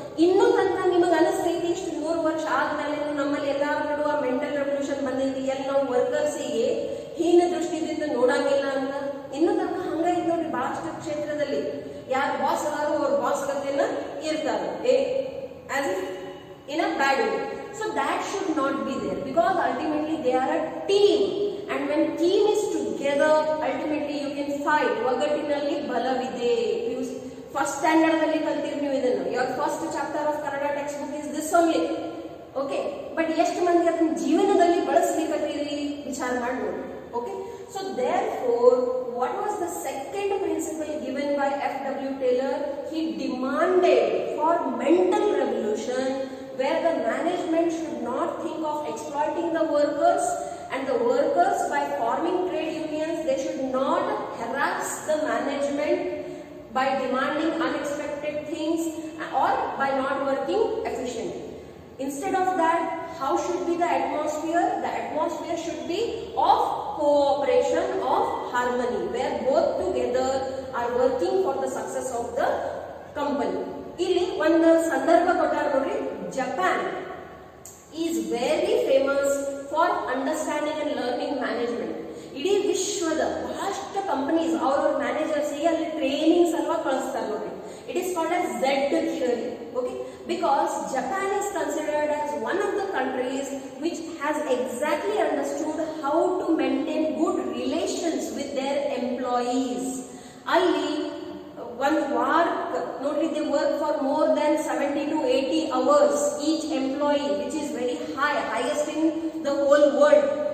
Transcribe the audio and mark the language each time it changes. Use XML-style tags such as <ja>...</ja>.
<kn>ಇನ್ನೂ ತನಕ ನಿಮಗೆ ಅನಿಸ್ತೈತಿ ಇಷ್ಟು 100 ವರ್ಷ ಆದ್ಮೇಲೆ ನಮ್ಮಲ್ಲಿ ಎಲ್ಲಾರ ನಡುವ ಮೆಂಟಲ್ ರೆವಲ್ಯೂಷನ್ ಬಂದೈತಿ, ಎಲ್ಲಿ ನಾವು ವರ್ಕರ್ಸಿಗೆ ಹೀನ ದೃಷ್ಟಿಯಿಂದ ನೋಡಂಗಿಲ್ಲ ಅಂತ. ಇನ್ನೂ ತನಕ ಹಂಗೈತಿ ನೋಡ್ರಿ, ಬಹಳಷ್ಟು ಕ್ಷೇತ್ರದಲ್ಲಿ ಯಾರು ಬಾಸ್ ಅದಾರೋ ಅವ್ರ ಬಾಸ್ ಗತೆನ ಇರ್ತಾರೆ,</kn> <en>as if in a bad way. So that should not be there, because ultimately they are a team, and when team is together together ultimately you can fight.</en> <kn>ಒಗ್ಗಟ್ಟಿನಲ್ಲಿ ಬಲವಿದೆ. First standard ಅಲ್ಲಿ ಕಲ್ತಿರಿ ನೀವು ಇದನ್ನು.</kn> <en>your first chapter of Kannada textbook is this only.</en> <kn>Okay, but ಎಷ್ಟು ಮಂದಿ ಅದನ್ನ ಜೀವನದಲ್ಲಿ ಬಳಸಲಿಕ್ಕತ್ತೀರಿ ವಿಚಾರ ಮಾಡಿ ನೋಡಿ.</kn> <en>Okay, so therefore what was the second principle given by F.W. Taylor? He demanded for mental revolution where the management should not think of exploiting the workers, and the workers, by forming trade unions, they should not harass the management by demanding unexpected things or by not working efficiently. Instead of that, how should be the atmosphere? The atmosphere should be of cooperation, of harmony, where both together are working for the success of the company.</en> <kn>ಇಲ್ಲಿ ಒಂದು ಸಂದರ್ಭ ಕೊಟ್ಟಾರ ನೋಡ್ರಿ.</kn> <en>Japan is very famous for understanding and learning management.</en> <kn>ಇಡೀ ವಿಶ್ವದ ಬಹಳಷ್ಟು companies ಅವ್ರ managers ಅಲ್ಲಿ ಟ್ರೈನಿಂಗ್ ಸಲುವಾಗಿ ಕಳಿಸ್ತಾರೆ ನೋಡ್ರಿ.</kn> <en>It is called as Z theory. Okay, because Japan is considered as one of the countries which has exactly understood how to maintain good relations with their employees. ಅಲ್ಲಿ one work ನೋಡ್ರಿ, they work for more than 70 to 80 hours each employee, which is very high, highest in the whole world.</en>